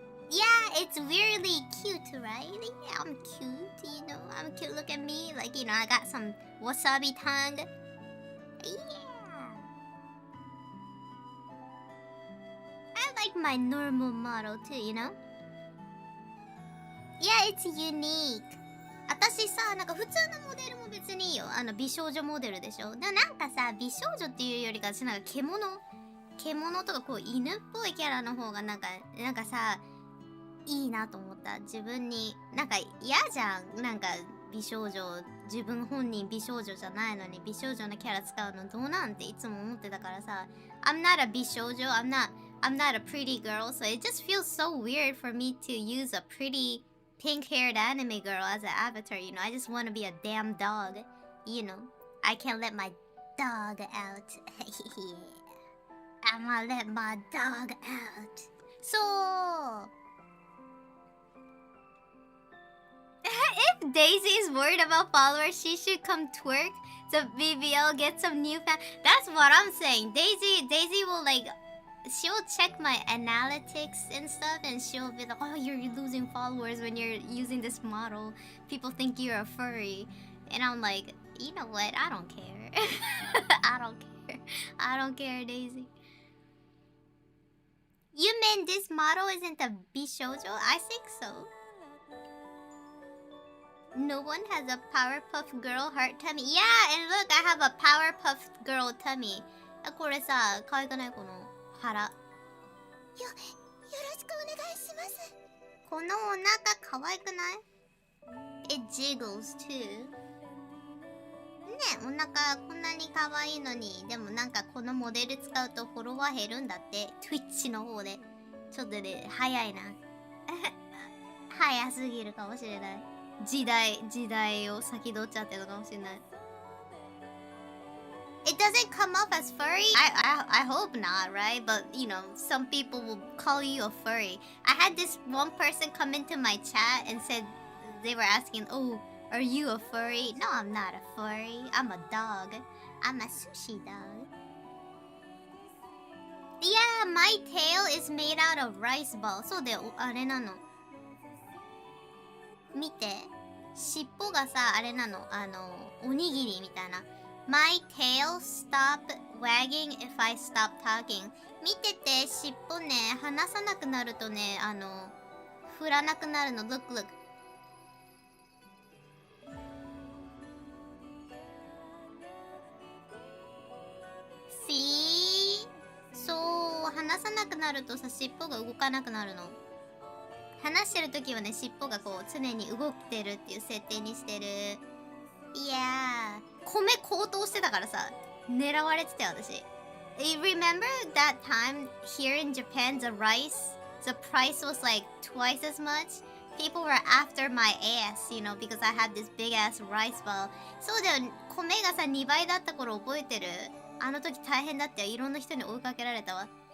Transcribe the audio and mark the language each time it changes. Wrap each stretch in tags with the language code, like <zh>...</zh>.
<en>Yeah, it's weirdly cute, right? Yeah, I'm cute, you know. I'm cute. Look at me. Like, you know, I got some wasabi tongue. Yeah. I like my normal model too, you know? Yeah, it's unique.</en> <ja>私さ、なんか普通のモデルも別にいいよ。美少女モデルでしょ。でもなんかさ、美少女っていうよりか私なんか獣とかこう犬っぽいキャラの方がなんかさ、いいなと思った。自分になんか嫌じゃん。なんか美少女、自分本人美少女じゃないのに美少女のキャラ使うのどうなんていつも思ってたからさ。</ja> <en>I'm not a 美少女。I'm not a pretty girl. So it just feels so weird for me to use a pretty pink-haired anime girl as an avatar. You know, I just want to be a damn dog. You know, I can't let my dog out. Yeah. I'm gonna let my dog out. So if Daisy is worried about followers, she should come twerk. the BBL, get some new fan. That's what I'm saying. Daisy will like, she'll check my analytics and stuff, and she'll be like, oh, you're losing followers when you're using this model. People think you're a furry. And I'm like, you know what? I don't care. I don't care. I don't care, Daisy. You mean this model isn't a Bishoujo? I think so. No one has a Powerpuff Girl heart tummy. Yeah, and look, I have a Powerpuff Girl tummy.</en> <ja>これさ、可愛くないこの腹。よろしくお願いします。このお腹可愛くない？</ja> <en>It jiggles too.</en> <ja>ね、お腹こんなに可愛いのに、でもなんかこのモデル使うとフォロワー減るんだって。 Twitch の方で。ちょっとね、早いな。早すぎるかもしれない。時代を先取っちゃってるのかもしれない。</ja> <en>It doesn't come off as furry. I hope not, right? But you know, some people will call you a furry. I had this one person come into my chat and said they were asking, "Oh, are you a furry?" No, I'm not a furry. I'm a dog. I'm a sushi dog. Yeah, my tail is made out of rice balls.</en> <ja>そうだよ、あれなの。見て、尻尾がさ、あれなの、おにぎりみたいな。</ja> <en>My tail stop wagging if I stop talking.</en> <ja>見てて、尻尾ね、離さなくなるとね、振らなくなるの。</ja> <en>Look, look. See?</en> <ja>そう、離さなくなるとさ、尻尾が動かなくなるの。話してるときはね、尻尾がこう常に動いてるっていう設定にしてる。いやー、米高騰してたからさ、狙われてたよ私。</ja> <en>Remember that time here in Japan, the rice, the price was like twice as much? People were after my ass, you know, because I had this big ass rice ball.</en> <ja>そうだよ、米がさ2倍だった頃覚えてる？あの時大変だったよ。いろんな人に追いかけられたわ。</ja>